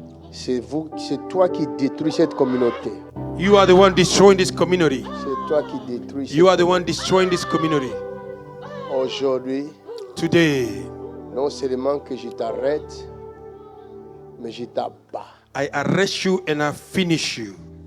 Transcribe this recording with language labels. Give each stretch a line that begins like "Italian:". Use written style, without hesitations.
French: C'est toi qui détruis cette communauté.
English: You are the one destroying this community.
French: C'est toi qui détruis
English: You are the one destroying this community.
French: Aujourd'hui,
English: Today,
French: non seulement que je t'arrête, mais je t'abats.
English: I arrest you and I finish you.